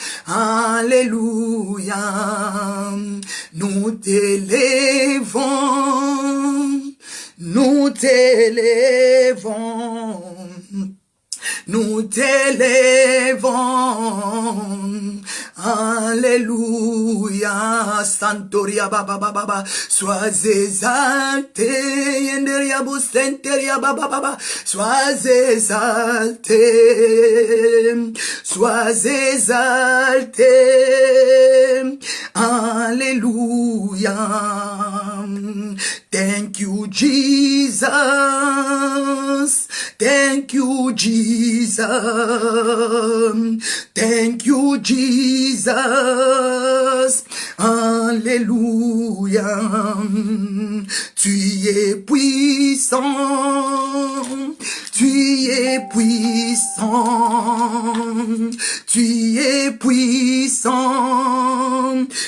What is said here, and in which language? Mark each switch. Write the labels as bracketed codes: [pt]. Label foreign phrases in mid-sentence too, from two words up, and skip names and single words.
[fr] Alléluia. Nous t'élèvons. Nous t'élèvons. Nous t'élèvons. Alléluia. Santoria baba baba. Sois exalté. Yenderia busenteria baba baba. Sois exalté. Sois exalté. Alléluia. [en] Thank you, Jesus. Thank you, Jesus. Thank you, Jesus. [fr] Alléluia. Tu es puissant. Tu es puissant. Tu es puissant.